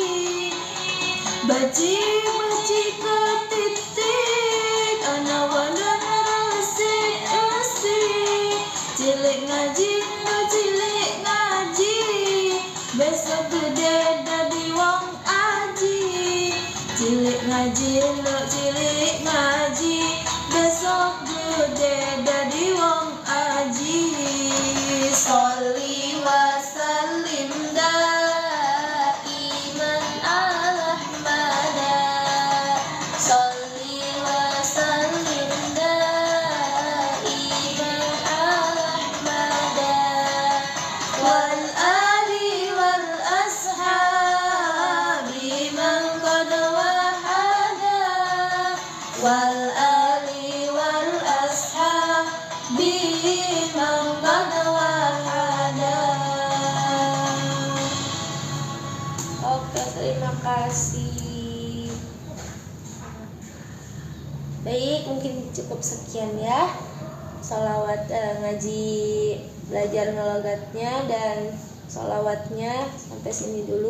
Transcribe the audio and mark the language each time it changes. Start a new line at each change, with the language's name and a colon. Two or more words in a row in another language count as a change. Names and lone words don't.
Javanese: Baci ketitik anak wadon asik-asik, cilik ngaji lo cilik ngaji, besok gede dadi wong aji. Cilik ngaji lo cilik ngaji, besok gede dadi wong aji.
Arabic: صل وسلم دائما على مدى. صل وسلم دائما على مدى. والآل والأصحاب من قد وحدا. والآل والأصحاب من قد وحدا.
Indonesian: Oke, terima kasih. Baik, mungkin cukup sekian ya. Sholawat ngaji belajar ngelogatnya dan sholawatnya sampai sini dulu.